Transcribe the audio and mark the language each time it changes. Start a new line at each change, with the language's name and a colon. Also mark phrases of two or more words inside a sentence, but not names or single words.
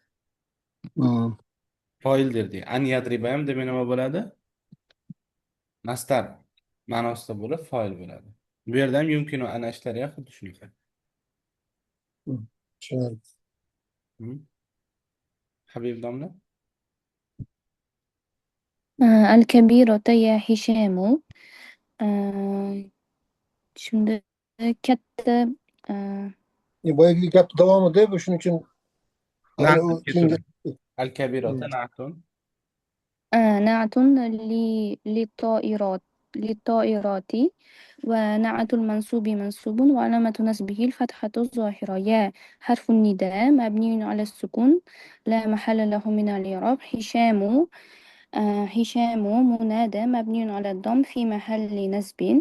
Uzbek: Foil derdi.
Arabic: أن يضرب
Uzbek: ham demak nima bo'ladi? Mastar ma'nosida bo'lib foil bo'ladi. Bu yerda ham
Arabic: يمكن أن
Uzbek: ishlariga xuddi shunaqa. Habib domla?
Arabic: الكبيرة يا هشام.
Uzbek: Shunda katta Boyagi gapni davomida bu shuning uchun
Arabic: الكبيرة نعت نعت للطائرات ونعت المنصوب منصوب وعلامة نصبه الفتحة الظاهرة. يا حرف النداء مبني على السكون لا محل له من الإعراب. هشام منادى مبني على الضم في محل نصب.